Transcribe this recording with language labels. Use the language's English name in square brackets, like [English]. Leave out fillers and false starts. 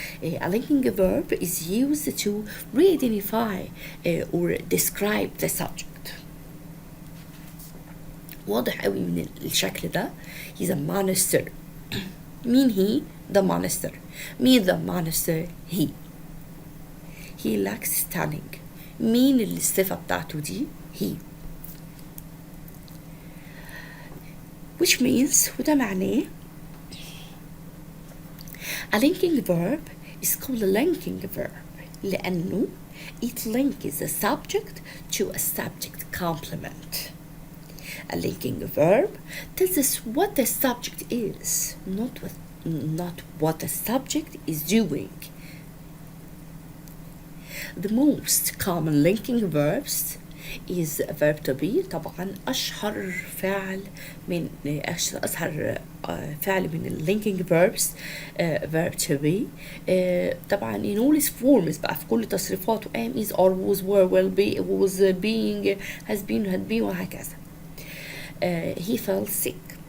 [English] A linking verb is used to re-identify or describe the subject. [Arabic] واضح قوي من الشكل ده. [English] He's a monster. [Arabic] مين [English] he؟ The monster. مين the monster؟ he. He looks stunning. [Arabic] مين الصفة بتاعته دي؟ he. [English] Which means [Arabic] وده معناه [English] a linking verb is called a linking verb [Arabic] لأنه [English] it links the subject to a subject complement. A linking verb tells us what the subject is, not what the subject is doing. The most common linking verbs is a verb to be. [Arabic] طبعا أشهر فعل من أشهر فعل من ال linking verbs verb to be. طبعا [English] in all its forms [Arabic] بقى في كل تصريفاته [English] am is are was were will be was being has been had been [Arabic] وهكذا. [English] He felt sick.